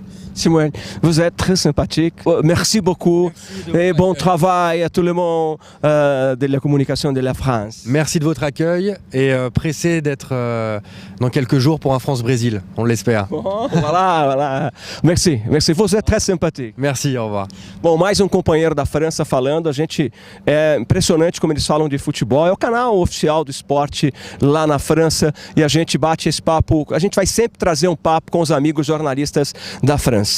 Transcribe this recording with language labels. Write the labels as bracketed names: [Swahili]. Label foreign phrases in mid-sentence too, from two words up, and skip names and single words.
[French] Samuel, vous êtes très sympathique. Merci beaucoup et bon travail à tout le monde de la communication de la France. Merci de votre accueil et pressé d'être dans quelques jours pour un France-Brésil, on l'espère. Voilà. Merci. [Portuguese] Você é [French] très sympathique. Merci, au revoir. [Portuguese] Bom, mais companheiro da França falando. É impressionante como eles falam de futebol. É o canal oficial do esporte lá na França e a gente bate esse papo. A gente vai sempre trazer um papo com os amigos jornalistas da França.